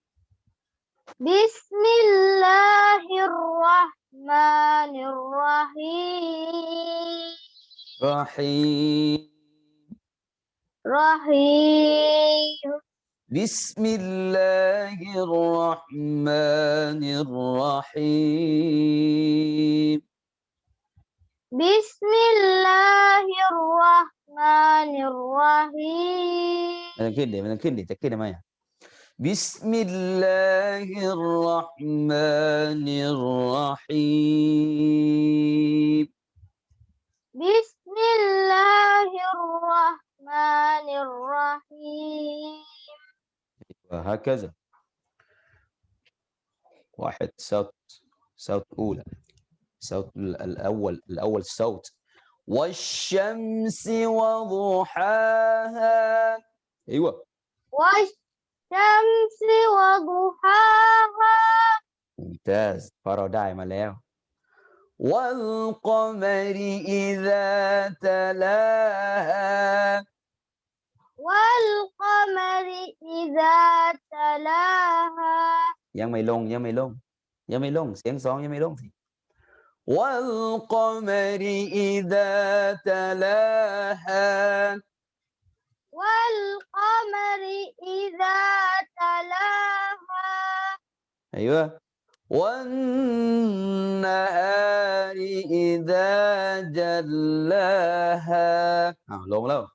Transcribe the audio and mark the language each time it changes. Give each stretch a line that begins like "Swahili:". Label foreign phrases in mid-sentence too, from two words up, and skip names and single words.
Arabic: بسم الله الرحمن الرحيم رحيم بسم الله الرحمن الرحيم بسم الله الرحمن الرحيم
Thai: มันขึ้นดิจะขึ้นทำไม
Arabic: بسم الله الرحمن الرحيم بسم الله الرحمن الرحيم وهكذا واحد صوت أولى صوت الأول صوت والشمس وضحاها أيوة والشمس وضحاها
Thai: ممتاز พอเราได้มาแล้ว
Arabic: والقمر إذا تلاها والقمر إذا تلاها
Thai: ยังไม่ลงเสียงสองยังไม่ลงสิ
Arabic: والقمر إذا تلاها والقمر أيوة والنهار إذا جلاها
Thai: ลงแล้ว